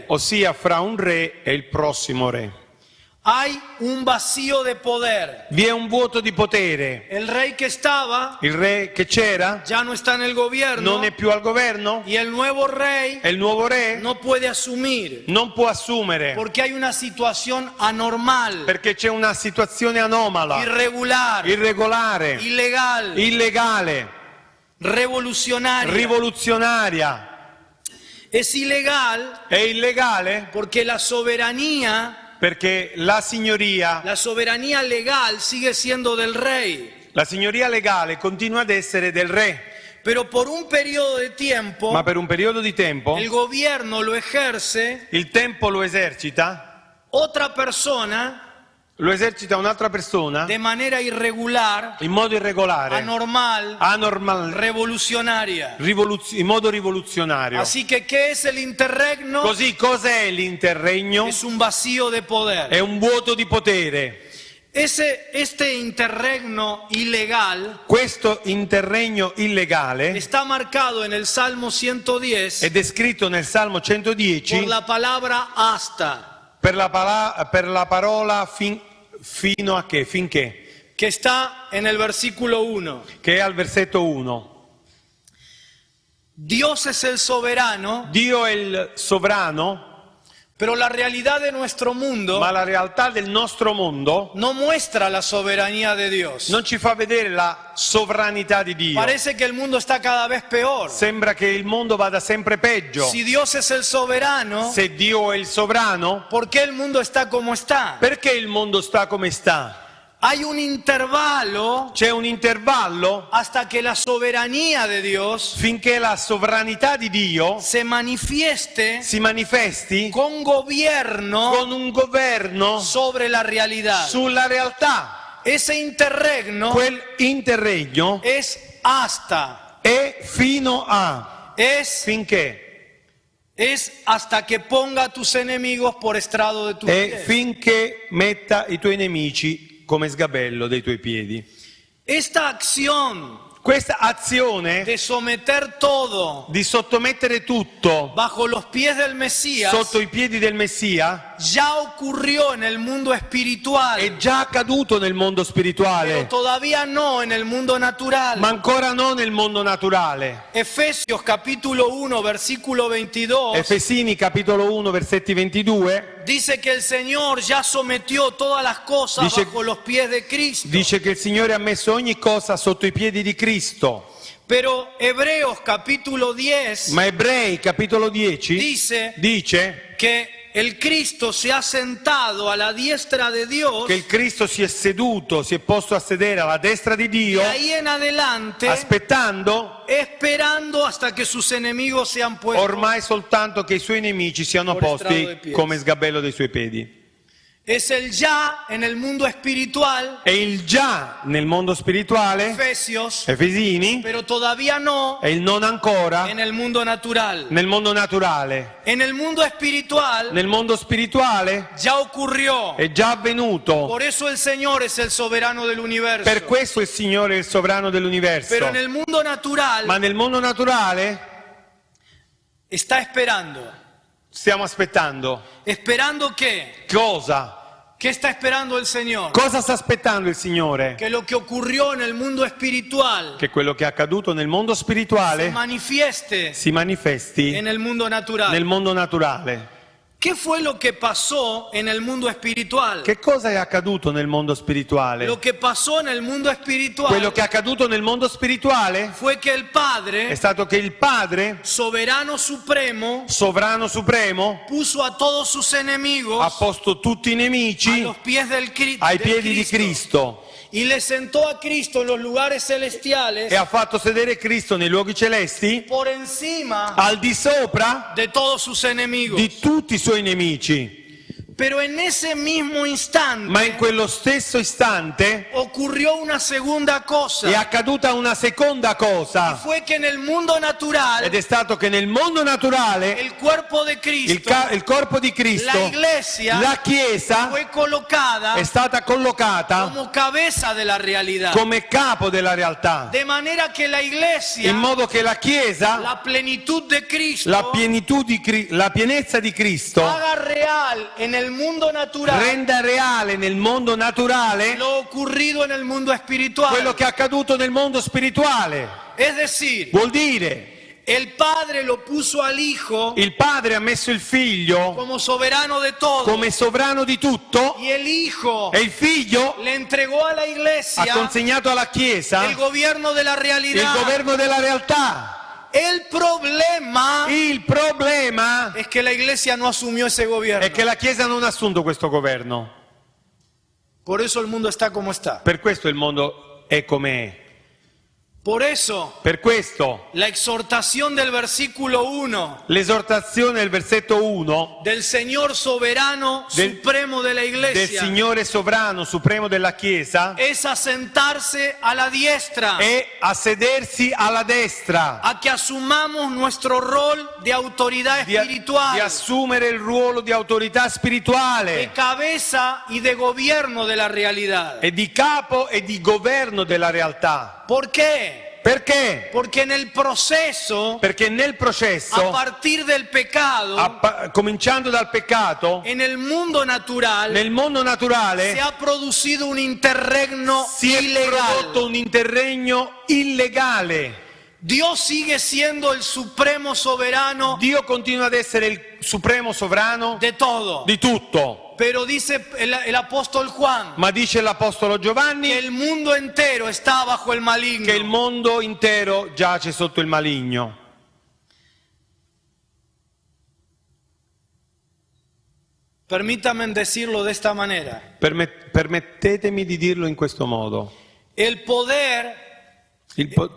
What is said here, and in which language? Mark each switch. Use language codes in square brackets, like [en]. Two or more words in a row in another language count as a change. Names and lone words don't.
[it] ossia fra un re e il prossimo re. [es] hay un vacío de poder. [it] Vi è un vuoto di potere. [es] El rey que estaba [it] Il re che c'era [es] ya no está en el gobierno [it] non è più al governo [es] y el nuevo rey [it] e il nuovo re [es] no puede asumir [it] non può assumere [es] porque hay una situación anormal, [it] perché c'è una situazione anomala, [es] irregular, [it] irregolare, [es] ilegal, [it] illegale, [es] revolucionaria. [it] rivoluzionaria. [es] Es ilegal [it] È illegale [es] porque la soberanía [it] perché la signoria [es] legal sigue siendo del rey, [it] legale continua ad essere del re, [es] pero por un periodo de tiempo [it] ma per un periodo di tempo [es] el gobierno lo ejerce [it] il tempo lo esercita [es] otra persona [it] un'altra persona [es] de manera irregular, [it] in modo irregolare, [es] anormal, revolucionaria. [it] in modo rivoluzionario. [es] Así que, ¿qué es el interregno? [it] Così cos'è l'interregno? [es] Es un vacío de poder. [it] È un vuoto di potere. [es] Este interregno ilegal [it] Questo interregno illegale [es] está marcado en el Salmo 110 [it] è descritto nel Salmo 110 [es] por la palabra hasta, [it] per la parola fino a che? Finché, [es] que está en el versículo 1. [it] che è al versetto 1. [es] Dios es el soberano [it] Dio è il sovrano [es] Pero la realidad de nuestro mundo [it] Ma la realtà del nostro mondo [es] no muestra la soberanía de Dios. [it] non ci fa vedere la sovranità di Dio. [es] Parece que el mundo está cada vez peor. [it] Sembra che il mondo vada sempre peggio. [es] Si Dios es el soberano, [it] Se Dio è il sovrano, [es] ¿por qué el mundo está como está? [it] perché il mondo sta come sta? [es] Hay un intervalo [it] C'è un intervallo [es] hasta que la soberanía de Dios [it] finché la sovranità di Dio [es] se manifieste [it] si manifesti [es] con gobierno [it] con un governo [es] sobre la realidad. [it] sulla realtà. [es] Ese interregno [it] Quel interregno [es] es hasta, [it] è fino a, [es] es hasta que ponga a tus enemigos por estrado de tus [it] è [es] pies. [it] finché metta i tuoi nemici come sgabello dei tuoi piedi. [es] Esta acción [it] Questa azione [es] de someter todo [it] di sottomettere tutto [es] bajo los pies del Mesías [it] sotto i piedi del Messia [es] ya ocurrió en el mundo espiritual, [it] è già accaduto nel mondo [es] pero [it] spirituale, [es] todavía no en el mundo natural. [it] ma ancora non nel mondo naturale. [es] Efesios capítulo 1 versículo 22 [it] Efesini capitolo 1 versetti 22 [es] dice que el Señor ya sometió todas las cosas [it] Dice- [es] bajo los pies de Cristo. [it] dice che il Signore ha messo ogni cosa sotto i piedi di Cristo. [es] Pero Hebreos capítulo 10 [it] Ma Ebrei capitolo 10 [es] dice que el Cristo se ha sentado a la diestra de Dios [it] che il Cristo si è seduto, si è posto a sedere alla destra di [es] y [it] Dio, [es] ahí en adelante [it] aspettando [es] esperando hasta que sus enemigos sean puestos. [it] ormai soltanto che i suoi nemici siano [es] Por estrado dei [it] posti piedi. come sgabello dei suoi piedi. [es] Es el ya en el mundo espiritual, [it] È il già nel mondo spirituale, [es] Efesios, [it] Efesini, [es] pero todavía no [it] è il non ancora [es] en el mundo natural. [it] nel mondo naturale. [es] En el mundo espiritual [it] Nel mondo spirituale [es] ya ocurrió. [it] è già avvenuto. [es] Por eso el Señor es el soberano del universo. [it] Per questo il Signore è il sovrano dell'universo. [es] Pero en el mundo natural [it] Ma nel mondo naturale [es] está esperando. [it] stiamo aspettando. [es] ¿Esperando qué? [it] Cosa? [es] ¿Qué está esperando el Señor? [it] Cosa sta aspettando il Signore? [es] Que lo que ocurrió en el mundo espiritual [it] Che quello che è accaduto nel mondo [es] se [it] spirituale [es] manifieste [it] si manifesti [es] en el mundo natural. [it] nel mondo naturale. [es] ¿Qué fue lo que pasó en el mundo espiritual? [it] Che cosa è accaduto nel mondo spirituale? [es] Lo que pasó en el mundo espiritual [it] Quello che è accaduto nel mondo spirituale [es] fue que el [it] è [es] Padre, [it] stato che il Padre, [es] soberano supremo, [it] sovrano supremo, [es] puso a todos sus enemigos [it] ha posto tutti i [es] a [it] nemici [es] los pies [it] ai [es] del [it] piedi di Cristo [es] y le sentó a Cristo en los lugares celestiales [it] e ha fatto sedere Cristo nei luoghi celesti [es] por encima [it] al di sopra [es] de todos sus enemigos. [it] di tutti i suoi nemici. [es] Pero en ese mismo instante [it] Ma in quello stesso istante [es] ocurrió una segunda cosa. [it] è accaduta una seconda cosa, [es] Fue que en el mundo natural [it] ed è stato che nel mondo naturale [es] el cuerpo de Cristo, [it] il corpo di Cristo, [es] la iglesia, [it] la Chiesa, [es] fue colocada [it] è stata collocata [es] como cabeza de la realidad. [it] come capo della realtà, [es] De manera que la iglesia, [it] in modo che la Chiesa, [es] la plenitud de Cristo, [it] la pienezza di Cristo, [es] haga real en el mundo natural [it] renda reale nel mondo naturale [es] lo ocurrido en el mundo espiritual. [it] quello che è accaduto nel mondo spirituale. [es] Es decir, [it] Vuol dire, [es] el Padre lo puso al Hijo [it] il Padre ha messo il Figlio [es] como soberano de todo [it] come sovrano di tutto [es] y el Hijo [it] e il Figlio [es] le entregó a la [it] ha [es] iglesia [it] consegnato alla Chiesa [es] el gobierno de la [it] il [es] realidad. [it] governo della realtà. [es] El problema [it] Il problema [es] es que la iglesia no asumió ese gobierno. [it] è che la Chiesa non ha assunto questo governo. [es] Por eso el mundo está como está. [it] Per questo il mondo è come è. [es] Por eso [it] Per questo [es] la exhortación del versículo 1 [it] l'esortazione del versetto 1 [es] del Señor soberano supremo de la [it] del [es] iglesia [it] Signore sovrano supremo della Chiesa [es] es a sentarse a la diestra, [it] è a sedersi alla destra, [es] a que asumamos nuestro rol de autoridad [it] di [es] espiritual, [it] assumere il ruolo di autorità [es] de [it] spirituale [es] cabeza y de gobierno de la realidad. [it] e di capo e di governo della realtà. [es] ¿Por qué? [it] Perché? [es] Porque en el proceso, [it] Perché nel [es] a [it] processo, [es] partir del pecado, [it] cominciando dal peccato, [es] en el mundo natural [it] nel mondo [es] se [it] naturale [es] ha producido un interregno [it] si è [es] ilegal. [it] prodotto un interregno illegale. [es] Dios sigue siendo el supremo soberano [it] Dio continua ad essere il supremo sovrano [es] de todo. [it] di tutto. [es] Pero dice el apóstol Juan [it] Ma dice l'Apostolo Giovanni [es] que el mundo entero está bajo el maligno. [it] che il mondo intero giace sotto il maligno. [es] Permítame decirlo de esta manera. [it] Permettetemi di dirlo in questo modo. [es] El poder [it] Il po-